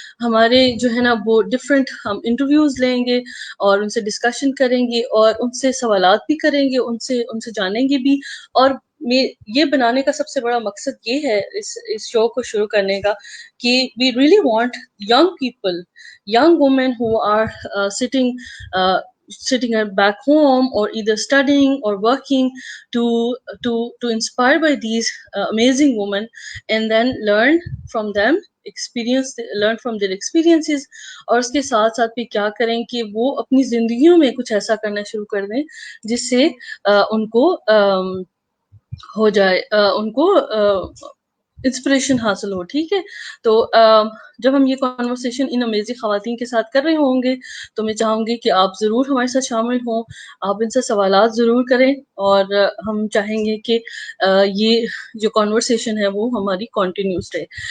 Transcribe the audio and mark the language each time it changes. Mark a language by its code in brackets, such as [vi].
[ur] ہمارے جو ہے نا وہ ڈفرینٹ ہم انٹرویوز لیں گے اور ان سے ڈسکشن کریں گے اور ان سے سوالات بھی کریں گے, ان سے جانیں گے بھی. اور یہ بنانے کا سب سے بڑا مقصد یہ ہے اس شو کو شروع کرنے کا کہ [en] We really want young people, young women who are sitting back home or either studying or working to inspire by these amazing women, and then learn from them, learn from their experiences. [ur] اور اس کے ساتھ ساتھ بھی کیا کریں کہ وہ اپنی زندگیوں میں کچھ ایسا کرنا شروع کر دیں جس سے ان کو ہو جائے, ان کو انسپریشن حاصل ہو. ٹھیک ہے, تو جب ہم یہ کانورسیشن ان امیزنگ خواتین کے ساتھ کر رہے ہوں گے تو میں چاہوں گی کہ آپ ضرور ہمارے ساتھ شامل ہوں, آپ ان سے سوالات ضرور کریں, اور ہم چاہیں گے کہ یہ جو کانورسیشن ہے وہ ہماری کنٹینیوس رہے.